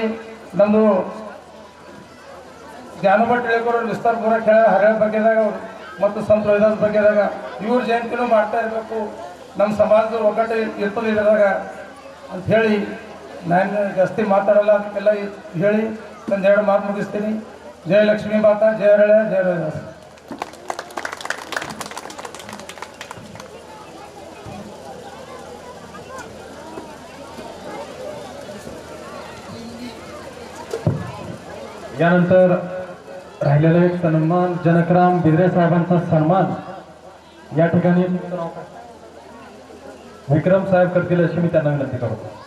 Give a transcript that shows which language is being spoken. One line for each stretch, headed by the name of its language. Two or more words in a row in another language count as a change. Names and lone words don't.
Kannada: ನಮ್ಮದು ಜ್ಞಾನೋಬ ಟಿಳೇಕರ್ ವಿಸ್ತಾರಪೂರ್ವಕ ಹೇಳ ಹರಿಯಾಣ ಬಗ್ಗೆದಾಗ ಮತ್ತು ಸಂತ ರೋಹಿದಾಸ್ ಬಗ್ಗೆದಾಗ ಇವ್ರ ಜಯಂತಿನೂ ಮಾಡ್ತಾ ಇರಬೇಕು. ನಮ್ಮ ಸಮಾಜದ ಒಗ್ಗಟ್ಟು ಇರ್ತದೆ ಇದ್ರಾಗ ಅಂಥೇಳಿ ನಾನು ಜಾಸ್ತಿ ಮಾತಾಡಲ್ಲ. ಅದಕ್ಕೆಲ್ಲ ಹೇಳಿ ಒಂದೆರಡು ಮಾತು ಮುಗಿಸ್ತೀನಿ. ಜಯ ಲಕ್ಷ್ಮೀ ಮಾತಾ, ಜಯ ಹರಳೆ, ಜಯ ರೋಹಿದಾಸ್.
Marathi: यानंतर राहिलेला एक सन्मान जनकराम बिद्रे साहेबांचा सन्मान या ठिकाणी विक्रम साहेब करतील अशी मी त्यांना विनंती करतो.